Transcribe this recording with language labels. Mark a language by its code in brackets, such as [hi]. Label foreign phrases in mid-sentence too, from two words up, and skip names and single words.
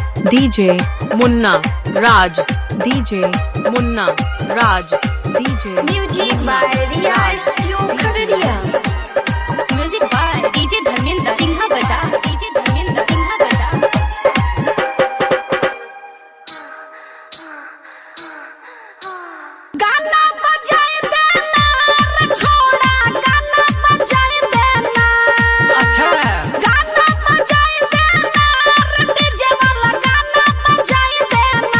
[en] DJ Munna Raj, DJ Munna Raj, DJ Music by Riya Studio Khagadiya. Music by DJ Dharmendra Singha Baza, DJ Dharmendra Singha Baza. [bho] गाना बजाए देना रे छोड़ा, गाना बजाए देना। अच्छा गाना बजाए देना रे डीजे वाला, गाना बजाए देना।